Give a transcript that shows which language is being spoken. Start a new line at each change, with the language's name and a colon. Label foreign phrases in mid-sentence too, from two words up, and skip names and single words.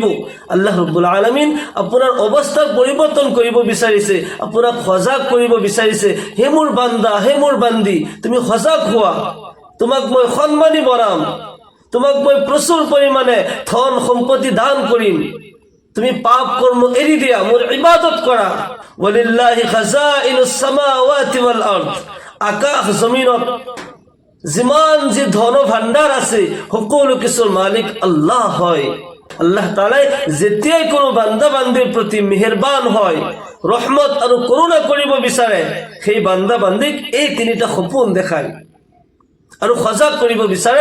Arabic: الله رب العالمين
Assamese: আপোনাৰ অৱস্থাৰ পৰিৱৰ্তন কৰিব বিচাৰিছে, আপোনাক সজাগ কৰিব বিচাৰিছে। হে মোৰ বান্দা, হে মোৰ বান্দি, তুমি সজাগ হোৱা, তোমাক মই সন্মানী বনাম, তোমাক মই প্ৰচুৰ পৰিমাণে ধন সম্পত্তি দান কৰিম। তুমি পাপ কৰ্ম এৰি দিয়া, মোৰ ইবাদত কৰা।
Arabic: ولله خزائن السماوات والأرض,
Assamese: আকাশ জমিনত যিমান যি ধন ভাণ্ডাৰ আছে সকলো কিছুৰ মালিক আল্লাহ হয়।
Arabic: الله تعالى
Assamese: যেতিয়াই কোনো বান্দা বান্দিৰ প্ৰতি মেহেৰবান হয়, ৰহমত আৰু কৰোণা কৰিব বিচাৰে, সেই বান্দা বান্দিক এই তিনিটা সপোন দেখায় আৰু সজাগ কৰিব বিচাৰে।